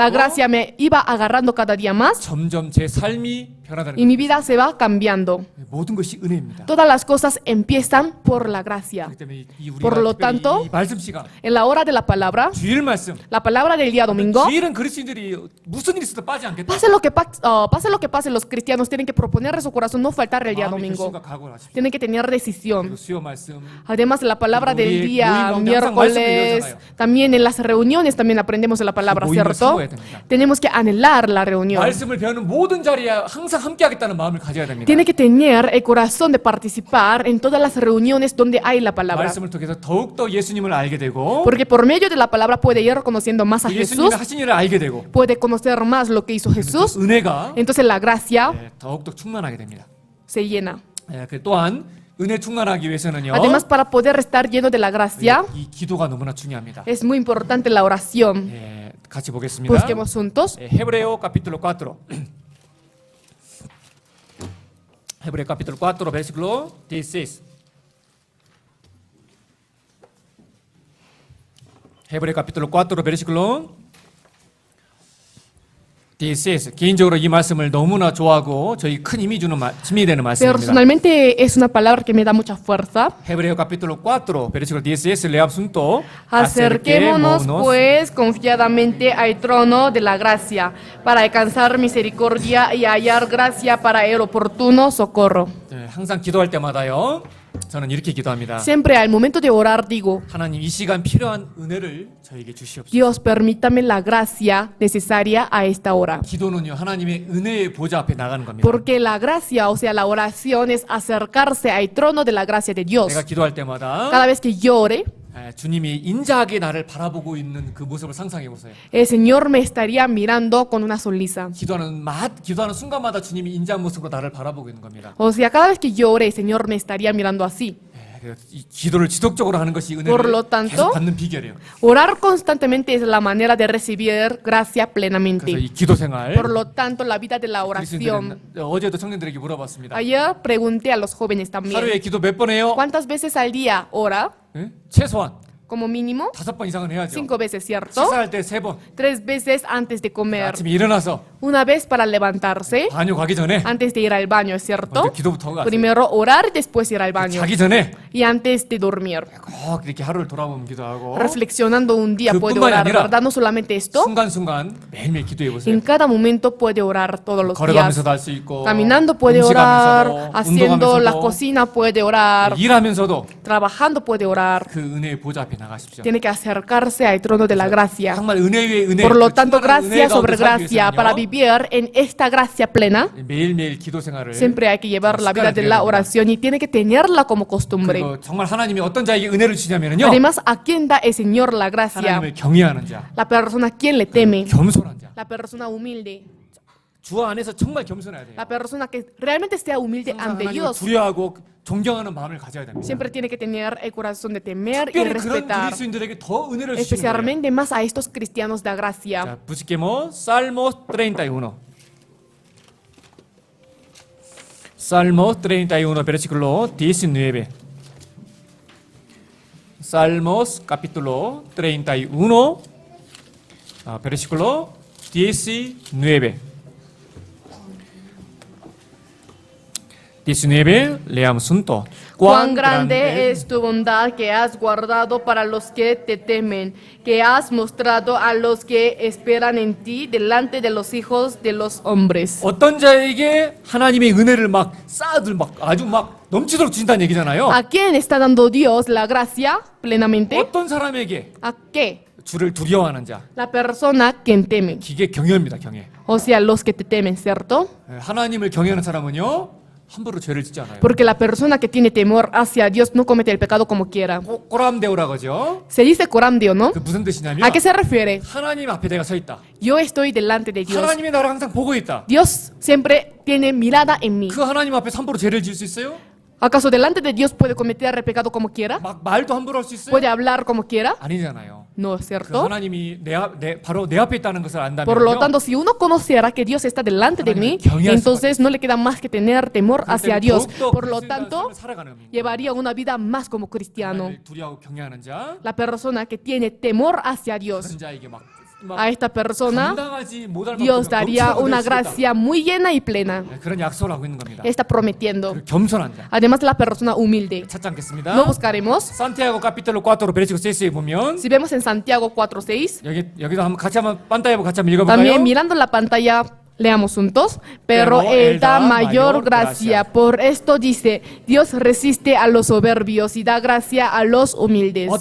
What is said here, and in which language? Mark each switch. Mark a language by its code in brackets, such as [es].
[es] la gracia me iba agarrando cada día más [ko] 점점 제 삶이 변화되는 [es] y mi vida se va cambiando. [ko] 거예요. 모든 것이 은혜입니다. [es] Todas las cosas empiezan por la gracia. [ko] 그렇기 때문에 우리가 [es] Por lo [ko] 특별히 [es] tanto, [ko] 이 말씀 시간 [es] En la hora de la palabra, [ko] 주일 말씀 [es] la palabra del día domingo, [ko] 주일은 그리스도인들이 무슨 일이 있어도 빠지 않겠다. [es] pase lo que pase, los cristianos tienen que proponer en su corazón no faltar el día [ko] 마음의 [es] domingo. [ko] 결심과 각오를 하십시오. [es] Tienen que tener [ko] 그리고 [es] decisión. [ko] 수요 말씀 [es] Además, la palabra del [ko] 우리 [es] día [ko] 모임 가운데 항상 말씀을 [es] miércoles, [ko] 배우잖아요. [es] también en las reuniones también aprendemos de la palabra, [ko] 그 모임을 [es] ¿cierto? [ko] 사모해야 됩니다. [es] Tenemos que anhelar la reunión. [ko] 말씀을 배우는 모든 자리에 항상 함께하겠다는 마음을 가져야 됩니다. [es] Tiene que tener el corazón de participar en todas las reuniones donde hay la palabra. [ko] 말씀을 통해서 더욱더 예수님을 알게 되고 [es] Porque por medio de la palabra puede ir conociendo más a [ko] 예수님이 [es] Jesús, [ko] 하신 일을 알게 되고 [es] puede conocer más lo que hizo Jesús. [ko] 은혜가 [es] Entonces la gracia [ko] 더욱더 충만하게 됩니다. [es] se llena. [ko] 또한 은혜 충만하기 위해서는요. [es] Además, para poder estar lleno de la gracia, [ko] 이 기도가 너무나 중요합니다. [es] es muy importante la oración. [ko] 같이 보겠습니다. [es] Busquemos juntos. Hebreo capítulo 4. Hebreo capítulo 4, versículo 16. Hebreo capítulo 4, versículo 16. [ko] 개인적으로 이 말씀을 너무나 좋아하고 저희 큰 힘이 되는 말씀입니다. [es] Personalmente es una palabra que me da mucha fuerza. Hebreo capítulo 4, versículo 16, leamos juntos. Acerquémonos pues confiadamente al trono de la gracia para alcanzar misericordia y hallar gracia para el oportuno socorro. [ko] 네, 항상 기도할 때마다요. 저는 이렇게 기도합니다. [es] Siempre al momento de orar digo, [ko] 하나님 이 시간 필요한 은혜를 저에게 주시옵소서. [es] Dios, permítame la gracia necesaria a esta hora. [ko] 기도는요 하나님의 은혜의 보좌 앞에 나가는 겁니다. [es] Porque la gracia, o sea, la oración es acercarse al trono de la gracia de Dios. [ko] 내가 기도할 때마다 [es] Cada vez que yo ore, [ko] 주님이 인자하게 나를 바라보고 있는 그 모습을 상상해 보세요. [es] el Señor me estaría mirando con una sonrisa. [ko] 기도하는 순간마다 주님이 인자한 모습으로 나를 바라보고 있는 겁니다. [es] O sea, cada vez que yo ore, el Señor me estaría mirando así. [ko] 이 기도를 지속적으로 하는 것이 [es] Por lo tanto, [ko] 계속 받는 비결이에요. [es] Orar constantemente es la manera de recibir gracia [ko] 그래서 [es] plenamente. [ko] 이 기도 생활 [es] Por lo tanto, la vida de la oración. [ko] 그리스도인들은 어제도 청년들에게 물어봤습니다. [es] Ayer pregunté a los jóvenes [ko] 하루에 [es] también, [ko] 기도 몇 번 해요? [es] ¿cuántas veces al día ora? [ko] 예? 최소한 [es] Como mínimo, [ko] 5번 이상은 해야죠. [es] 5 veces, ¿cierto? [ko] 식사할 때 3번. [es] 3 veces antes de comer. [ko] 아침에 일어나서 [es] Una vez para levantarse, [ko] 바뇨 가기 전에 [es] antes de ir al baño, ¿cierto? [ko] 먼저 기도부터 하고 [es] Primero orar y después ir al baño. [ko] 자기 전에 [es] Y antes de dormir. [ko] 꼭 이렇게 하루를 돌아보면 기도하고 [es] Reflexionando un día puede [ko] 그뿐만이 [es] orar, [ko] 아니라 [es] ¿verdad? No solamente esto. [ko] 순간순간 매일매일 기도해 보세요. [es] En cada momento puede orar todos los días. [ko] 걸어가면서도 할 수 있고 [es] Caminando puede orar, [ko] 음식하면서도 [es] haciendo la [ko] 운동하면서도 [es] cocina puede orar, [ko] 일하면서도 [es] trabajando puede orar. [ko] 그 은혜의 보좌 앞에 나가십시오. [es] Tiene que acercarse al trono de la gracia. [ko] 정말 은혜 위에 은혜. [es] Por lo [ko] 그 [es] tanto, [ko] 충만한 은혜 [es] gracia sobre [ko] 가운데 살기 [es] gracia. Para [ko] 위해서는요, [es] vivir en esta gracia plena, [ko] 매일매일 기도 생활을 [es] siempre hay que llevar la vida de la oración y tiene que tenerla como costumbre. [ko] 그리고 정말 하나님이 어떤 자에게 은혜를 주냐면요, [es] Además, ¿a quién da el Señor la gracia? [ko] 하나님을 경외하는 자, [es] La persona a quien le teme, [ko] 겸손한 자. [es] la persona humilde, [ko] 주 안에서 정말 겸손해야 돼요. [es] la persona que realmente sea humilde [ko] 항상 [es] ante [ko] 하나님을 [es] Dios. [ko] 두려워하고 존경하는 마음을 가져야 됩니다. [es] Siempre tiene que tener el corazón de temer y [ko] 특별히 그런 [es] respetar, [ko] 그리스도인들에게 더 은혜를 주시는 거예요. [es] especialmente más a estos cristianos de gracia. 자, busquemos Salmos 31. Salmos 31, versículo 19. Salmos capítulo 31, versículo 19. 19, leamos juntos. Cuán grande es tu bondad que has guardado para los que te temen, que has mostrado a los que esperan en ti delante de los hijos de los hombres. [ko] 어떤 자에게 하나님의 은혜를 막 쌓아들 막 아주 막 넘치도록 주신다는 얘기잖아요. [es] ¿A quién está dando Dios la gracia plenamente? [ko] 어떤 사람에게 [es] ¿A qué? [ko] 주를 두려워하는 자, [es] La persona quien teme. [ko] 기계 경외입니다. 경외. [es] O sea, los que te temen, ¿cierto? [ko] 하나님을 경외하는 사람은요 함부로 죄를 짓지 않아요. [es] Porque la persona que tiene temor hacia Dios no comete el pecado como quiera. [ko] 꼬람데오라고 하죠. [es] Se dice coramdio, ¿no? [ko] 그 무슨 뜻이냐면 [es] ¿A qué se refiere? [ko] 하나님 앞에 내가 서 있다. [es] Yo estoy delante de Dios. [ko] 하나님이 나를 항상 보고 있다. [es] Dios siempre tiene mirada en mí. [ko] 그 하나님 앞에 함부로 죄를 지을 수 있어요? [es] ¿Acaso delante de Dios puede cometer el pecado como quiera? [ko] 막 말도 함부로 할 수 있어요? [es] ¿Puede hablar como quiera? [ko] 아니잖아요. [es] No es [ko] 그 [es] cierto. [ko] 하나님이 바로 내 앞에 있다는 것을 [es] Por lo [ko] 안다면요. [es] tanto, si uno conociera que Dios está delante de mí, entonces no le queda más que tener temor hacia Dios. Por lo tanto, llevaría una vida más como cristiano. [ko] 하나님을 두려워하고 경외하는 자, [es] La persona que tiene temor hacia Dios, [ko] 그런 자에게 막 [es] a esta persona, [ko] 감당하지 못할 [es] Dios [ko] 만큼 [es] daría [ko] 넘치도록 [es] una [ko] 낼 수 있다. [es] gracia muy llena y plena. [ko] 그런 약속을 하고 있는 겁니다. [es] Está prometiendo. [ko] 그리고 겸손한 자. [es] Además, la persona humilde. [ko] 찾지 않겠습니다. [es] Lo buscaremos. [ko] 산티아고 카피텔로 4 베르시고 6에 보면 [es] Si vemos en Santiago 4:6, [ko] 여기도 한번 같이 한번 판타에 보고 같이 한번 읽어볼까요? [es] también mirando la pantalla, leamos juntos. Pero Él da mayor gracia. Por esto dice, Dios resiste a los soberbios y da gracia a los humildes.